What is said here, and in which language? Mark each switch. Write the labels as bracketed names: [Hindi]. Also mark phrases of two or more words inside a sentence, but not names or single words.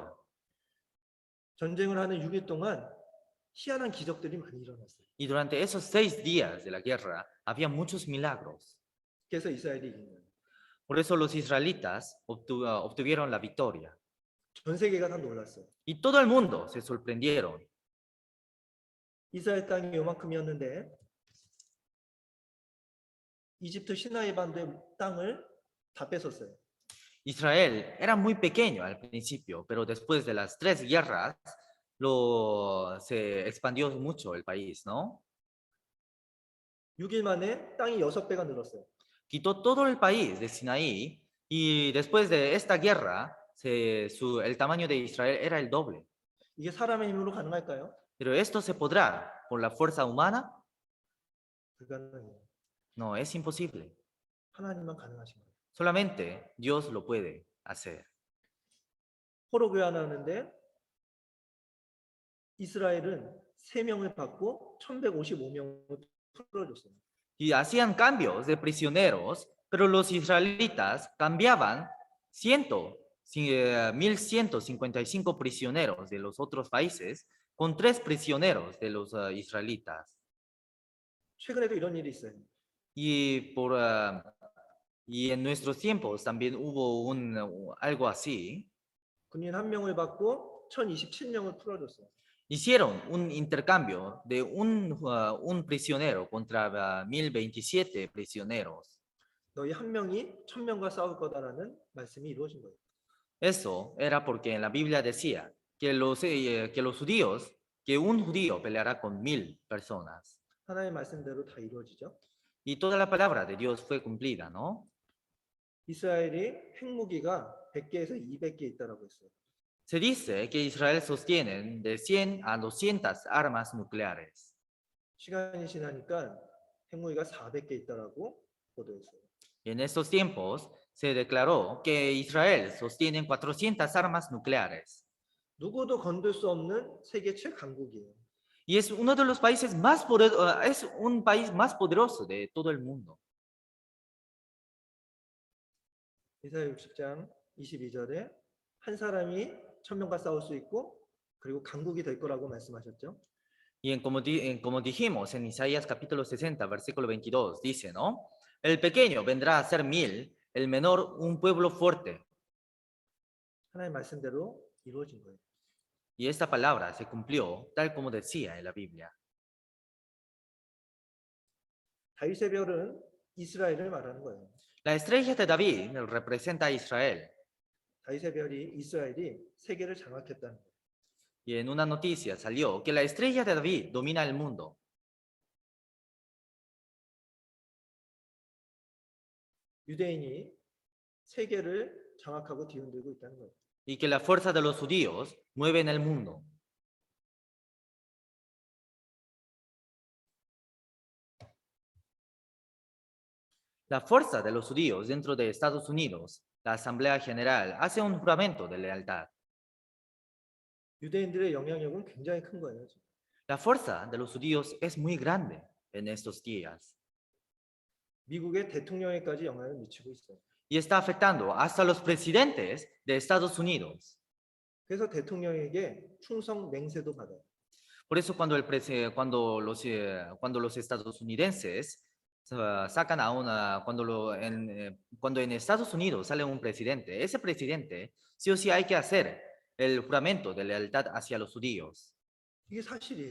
[Korean] 전쟁을 하는 6일 동안 희한한 기적들이 많이 일어났어요. [Spanish] Y durante esos 6 días de la guerra había muchos milagros. [Korean] 그래서 이스라엘이 이긴 거예요. [Spanish] Por eso los israelitas obtuvieron la victoria. [Korean] 전 세계가 다 놀랐어요. [Spanish] Y todo el mundo se sorprendieron. [Korean] 이스라엘 땅이 요만큼이었는데 이집트 시나이 반도의 땅을 다 뺏었어요. [Spanish] Israel era muy pequeño al principio, pero después de las 3 guerras se expandió mucho el país, ¿no? [Korean] 6일 만에 땅이 6배가 늘었어요. [Spanish] Quitó todo el país de Sinaí y después de esta guerra el tamaño de Israel era el doble. [Korean] 이게 사람의 힘으로 가능할까요? [Spanish] Pero esto se podrá por la fuerza humana? [Korean] 불가능해요. [Spanish] No, es imposible. [Korean] 하나님만 가능하신 거예요. [Spanish] Solamente Dios lo puede hacer. [Korean] 포로 교환하는데 이스라엘은 3명을 받고 1155명을 풀어줬어요. [Spanish] Y hacían cambios de prisioneros, pero los israelitas cambiaban 1.155 prisioneros de los otros países con 3 prisioneros de los israelitas. [Korean] 최근에도 이런 일이 있어요. [Spanish] Y en nuestros tiempos también hubo algo así. [Korean] 군인 1명을 받고 1027명을 풀어줬어요. [Spanish] Hicieron un intercambio de un prisionero contra 1027 prisioneros. [Korean] 너희 1명이 1000명과 싸울 거다라는 말씀이 이루어진 거예요. [Spanish] Eso era porque en la Biblia decía que un judío peleará con 1000 personas. [Korean] 하나님의 말씀대로 다 이루어지죠. [Spanish] Y toda la palabra de Dios fue cumplida, ¿no? [Korean] 이스라엘이 핵무기가 100개에서 200개 있다라고 했어요. [Spanish] Se dice que Israel sostiene de 100 a 200 armas nucleares. [Korean] 시간이 지나니까 핵무기가 400개 있다라고 보도했어요. [Spanish] Y en estos tiempos se declaró que Israel sostiene 400 armas nucleares. [Korean] 누구도 건들 수 없는 세계 최강국이에요. [Spanish] Y es uno de los países es un país más poderoso de todo el mundo. [Korean] 이사야 60장 22절에 한 사람이 1000명과 싸울 수 있고 그리고 강국이 될 거라고 말씀하셨죠. [Spanish] Y como dijimos en Isaías capítulo 60, versículo 22, dice, ¿no? El pequeño vendrá a ser 1000, el menor un pueblo fuerte. [Korean] 하나님 말씀대로 이루어진 거예요. [Spanish] Y esta palabra se cumplió tal como decía en la Biblia. [Korean] 다윗의 별은 이스라엘을 말하는 거예요. [Spanish] La estrella de David representa a Israel. [Korean] 다윗의 별이 이스라엘이 세계를 장악했다는 거예요. [Spanish] Y en una noticia salió que la estrella de David domina el mundo. [Korean] 유대인이 세계를 장악하고 뒤흔들고 있다는 거예요. [Spanish] Y que la fuerza de los judíos mueve en el mundo. La fuerza de los judíos dentro de Estados Unidos, la Asamblea General, hace un juramento de lealtad. [Korean] 유대인들의 영향력은 굉장히 큰 거예요. 지금. [Spanish] La fuerza de los judíos es muy grande en estos días [Korean] 미국의 대통령에까지 영향을 미치고 있어요. [Spanish] y está afectando hasta los presidentes de Estados Unidos. [Korean] 그래서 대통령에게 충성 맹세도 받아요. [Spanish] Por eso cuando los estadounidenses sacan a una, cuando en Estados Unidos sale un presidente, ese presidente sí o sí hay que hacer el juramento de lealtad hacia los judíos. [Korean] 이게 사실이에요.